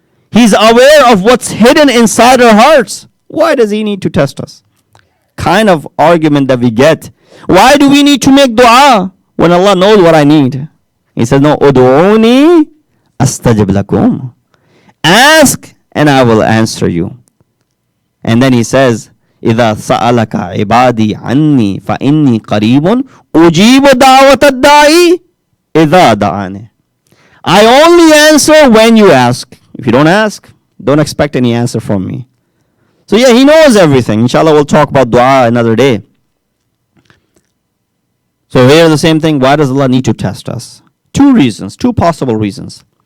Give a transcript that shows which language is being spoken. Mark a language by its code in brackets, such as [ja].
[en] He's aware of what's hidden inside our hearts. Why does He need to test us? Kind of argument that we get. Why do we need to make dua when Allah knows what I need? He says, no, [ar] ud'uni astajib lakum. [en] Ask and I will answer you. And then He says, [ar] إِذَا سَأَلَكَ عِبَادِي عَنِّي فَإِنِّي قَرِيبٌ أُجِيبُ دَعْوَةَ الدَّاعِ إِذَا دَعَانِ. [en] I only answer when you ask. If you don't ask, don't expect any answer from me. So yeah, He knows everything. Inshallah, we'll talk about dua another day. So here the same thing. Why does Allah need to test us? Two reasons, two possible reasons.